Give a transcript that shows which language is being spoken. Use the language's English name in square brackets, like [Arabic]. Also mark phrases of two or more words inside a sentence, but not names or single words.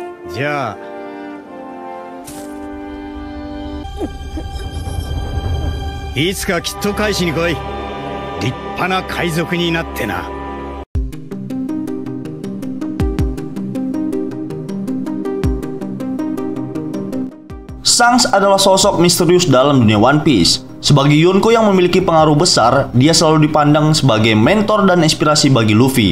[Japanese] じゃあいつかきっと返しに来い。立派な海賊になってな。 [Indonesian] Shanks adalah sosok misterius dalam dunia One Piece. Sebagai Yonko yang memiliki pengaruh besar, dia selalu dipandang sebagai mentor dan inspirasi bagi Luffy.